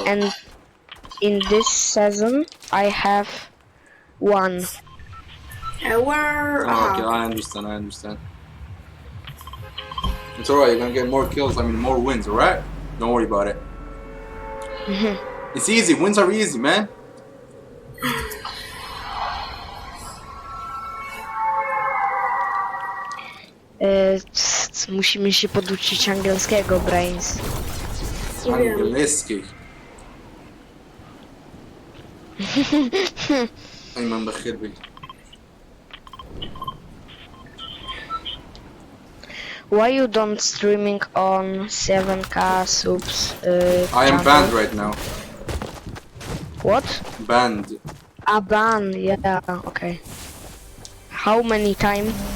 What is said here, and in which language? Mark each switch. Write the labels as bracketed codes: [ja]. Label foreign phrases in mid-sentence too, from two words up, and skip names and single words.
[en] and in this season I have 1. Where? Oh, okay, I understand. It's alright, you're gonna get more kills, more wins, alright? Don't worry about it. It's easy, wins are easy, man. [pl] Musimy się poduczyć angielskiego, Brains. Angielski. [ar] Ayman بخير بي. [en] Why you don't streaming on 7K subs? I am banned right now. What? Banned. Ban, yeah, okay. How many time?